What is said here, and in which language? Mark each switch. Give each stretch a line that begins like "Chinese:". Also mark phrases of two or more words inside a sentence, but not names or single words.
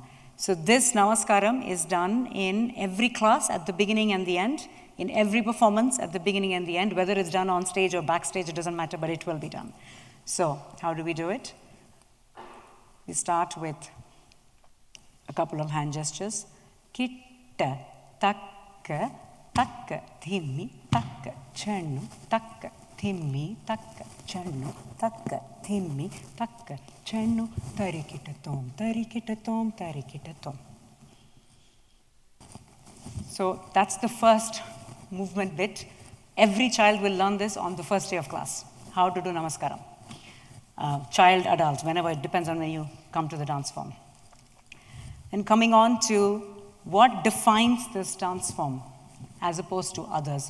English: So this namaskaram is done in every class at the beginning and the end, in every performance at the beginning and the end, whether it's done on stage or backstage, it doesn't matter, but it will be done. So how do we do it? We start with a couple of hand gestures. Kitta, takka, takka, thimmi, takka, channu, takka, thimmi, takka, channu, takka, thimmi, takka, channu, tarikita tom, tarikita tom, tarikita tom. So that's the first movement bit. Every child will learn this on the first day of class, how to do namaskaram. Child, adult, whenever, it depends on when you come to the dance form. And coming on to what defines this dance form as opposed to others.